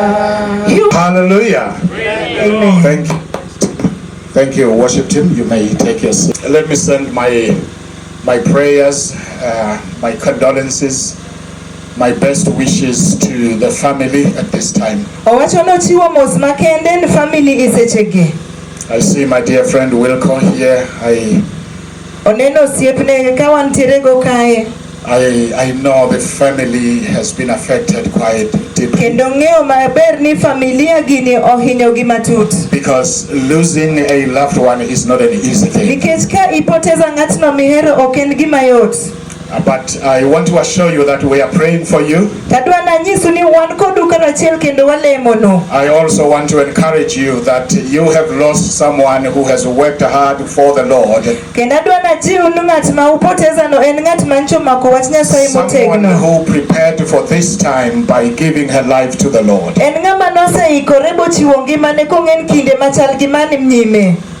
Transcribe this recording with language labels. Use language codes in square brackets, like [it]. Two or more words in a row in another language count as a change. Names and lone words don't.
[en] Hallelujah. Amen. Thank you, worship team. You may take your seat. Let me send my prayers, my condolences, my best wishes to the family at this time. [luo] Owacho nochiwo mos makende ni family isechege. [en] I see my dear friend Wilco here. [luo] Oneno osiepne ka wantiere go kae. [en] I know the family has been affected quite deeply. [luo] Kendo ng'eyo maber ni familia gini ohinyo gi matut. [en] Because losing a loved one is not an easy thing. [luo] Nikech ka ipoteza ng'atno mihero ok en gima yot. [en] But I want to assure you that we are praying for you. I also want to encourage you that you have lost someone who has worked hard for the Lord. Someone who prepared for this time by giving her life to the Lord.